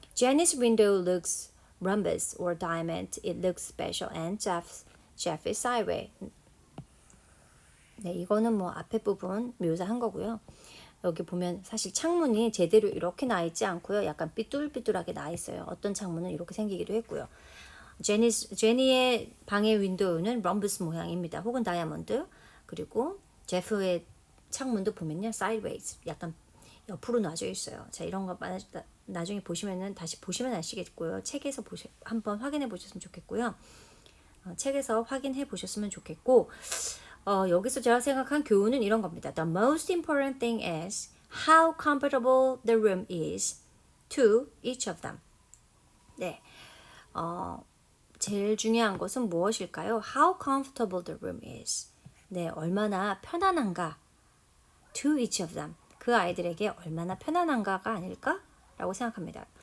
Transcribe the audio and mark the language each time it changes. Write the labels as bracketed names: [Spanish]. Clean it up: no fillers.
[English] Jenny's window looks rhombus or diamond. It looks special. And Jeff is sideways. [Korean] 네, 이거는 뭐 앞에 부분 묘사한 거고요. 여기 보면 사실 창문이 제대로 이렇게 나 있지 않고요. 약간 삐뚤삐뚤하게 나 있어요. 어떤 창문은 이렇게 생기기도 했고요. 제니의 방의 윈도우는 럼버스 모양입니다. 혹은 다이아몬드. 그리고 제프의 창문도 보면요. [English] sideways. [Korean] 약간 옆으로 놔져 있어요. 자, 이런 거 나중에 보시면은 다시 보시면 아시겠고요. 책에서 한번 확인해 보셨으면 좋겠고요. 책에서 확인해 보셨으면 좋겠고 여기서 제가 생각한 교훈은 이런 겁니다. [English] The most important thing is how comfortable the room is to each of them. [Korean] 네, 제일 중요한 것은 무엇일까요? [English] How comfortable the room is. [Korean] 네, 얼마나 편안한가. [English] To each of them. [Korean] 그 아이들에게 얼마나 편안한가가 아닐까라고 생각합니다.